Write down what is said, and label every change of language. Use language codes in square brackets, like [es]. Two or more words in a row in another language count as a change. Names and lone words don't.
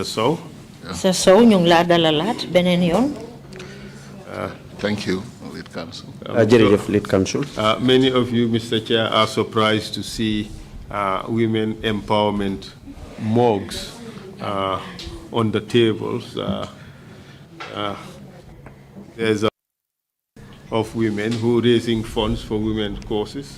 [en] Sow. Mr. [wo] Sow, ñu ngi la dalalat benen yoon. [en] Thank you, Lead Counsel. Lead Counsel. Many of you, Mr. Chair, are surprised to see women empowerment mugs on the tables. There's a of women who are raising funds for women's causes.